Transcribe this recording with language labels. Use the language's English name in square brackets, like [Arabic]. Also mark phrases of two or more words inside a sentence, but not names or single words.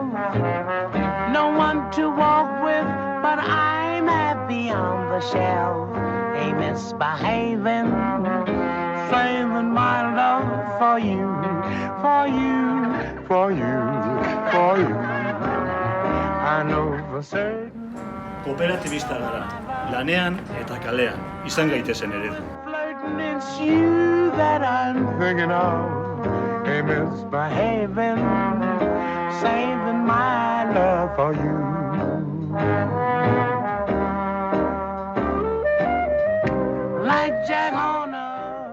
[English] No one to walk with, but I'm happy on the shelf. Hey, misbehaving, saving my love for you, for you, for you, for you. I know for certain. [Basque] Kooperatibista gara, lanean eta kalean, izan gaitezen eredu. [English] It's you that I'm thinking of. Hey, misbehaving, saving my love for you. Like Jack Horner.